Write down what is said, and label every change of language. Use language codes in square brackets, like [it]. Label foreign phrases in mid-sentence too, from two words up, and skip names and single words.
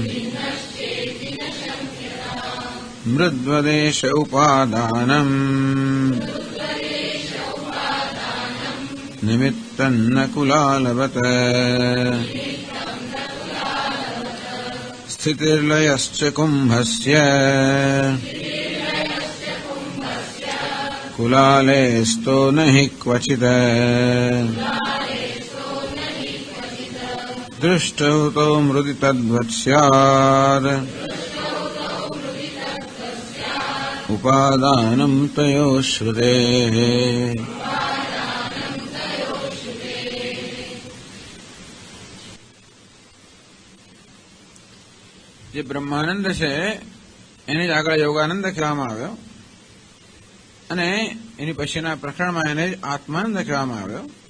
[sa] मृद्वदेश उपादानम् निमित्तं न कुलालवत् स्थितिर्लयश्च कुम्भस्य कुलालेस्तो न हि क्वचित्। दृष्टौ तौ मृदि तद्वत् स्यात् उपादानं तयोः श्रुतेः। [gu] જે બ્રહ્માનંદ છે એને જ આગળ યોગાનંદ કહેવામાં આવ્યો અને એની પછીના પ્રકરણમાં એને જ આત્માનંદ કહેવામાં આવ્યો.